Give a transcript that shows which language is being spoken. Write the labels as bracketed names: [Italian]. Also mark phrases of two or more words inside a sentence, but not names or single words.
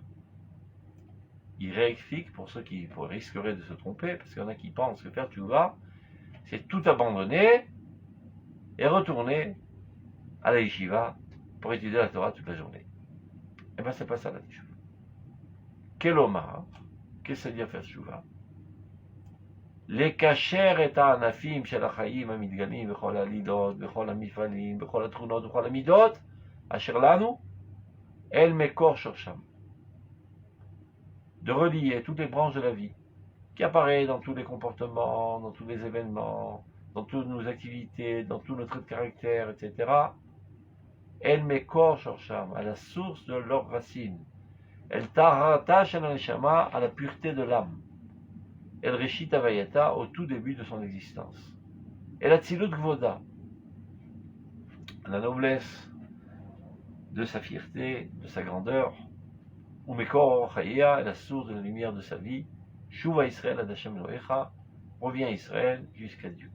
[French] Il réexplique pour ceux qui risqueraient de se tromper, parce qu'il y en a qui pensent que faire tshuva, c'est tout abandonner et retourner à la yeshiva pour étudier la Torah toute la journée. Eh bien, c'est pas ça la tshuva. Kelomar, qu'est-ce que ça veut dire faire tshuva? [Hebrew] לקשר את הענפים של החיים המתגלים בכל הלידות, בכל המפעלים, בכל התכונות, בכל המידות, אשר לנו, אל מקור שורשם. [French] De relier toutes les branches de la vie, qui apparaît dans tous les comportements, dans tous les événements, dans toutes nos activités, dans tous nos traits de caractère, etc. [Hebrew] אל מקור שורשם, [French] à la source de leurs racines. [Hebrew] אל טהרתה של הנשמה, [French] à la pureté de l'âme. [Hebrew] אל ראשית הווייתה, [French] au tout début de son existence. Et la [Hebrew] אצילות גאוותה, [French] la noblesse de sa fierté, de sa grandeur, ou [Hebrew] מקור חייה, [French] la source de la lumière de sa vie, [Hebrew] שובה ישראל עד השם אלוהיך, [French] reviens Israël jusqu'à Dieu.